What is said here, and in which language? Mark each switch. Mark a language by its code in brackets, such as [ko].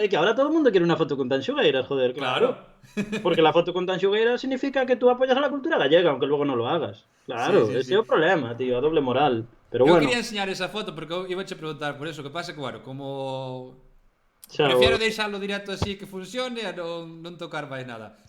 [gl] É que ahora todo o mundo quere unha foto con Tanxugueiras, joder, claro. [es] Porque la foto con Tanxugueiras significa que tú apoyas a la cultura gallega, aunque luego non lo hagas. [gl] Claro, ese é o problema, tío, a doble moral. Pero eu bueno. quería enseñar esa foto porque eu iba a preguntar por eso, que pasa que, bueno, como... Prefiero deixalo directo así que funcione e non tocar máis nada.